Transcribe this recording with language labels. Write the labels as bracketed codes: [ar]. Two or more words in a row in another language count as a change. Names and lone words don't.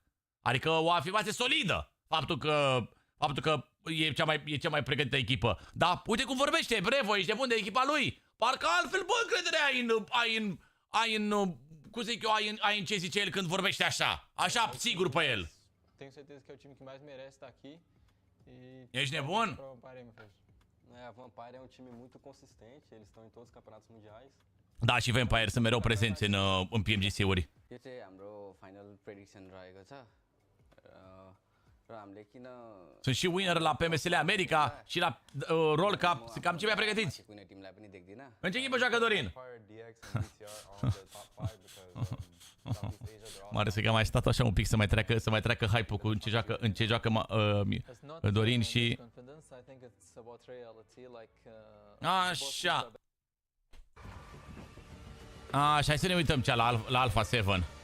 [ro] Adică o afirmație solidă. Faptul că e cea mai pregătită echipă. Dar uite cum vorbește Brevo, ești nebun de echipa lui. Parcă altfel, bă, încredere cum zic eu, ai în ce zice el când vorbește așa. Așa, sigur pe el. [pt] Tenho certeza que é o time que mais merece estar aqui. [ro] Ești nebun? [pt] A Vampire é um time muito consistente, eles estão em todos os campeonatos mundiais. [ro] Da, și Vampire sunt mereu prezenți în PMGC-uri. [ne] यो चाहिँ हाम्रो [en] final prediction [ne] रहेको छ र हामीले किन [ro] Sunt și winner la PMSL America și la Roll Cup. Sunt cam cei mai pregătiți. [ne] कुनै टिमलाई पनि देख्दिन. [ro] În ce echipă joacă Dorin? Mare să că mai stat așa un pic să mai treacă hype-ul cu în ce joacă Dorin și... Așa. Așa, hai să ne uităm la Alpha 7.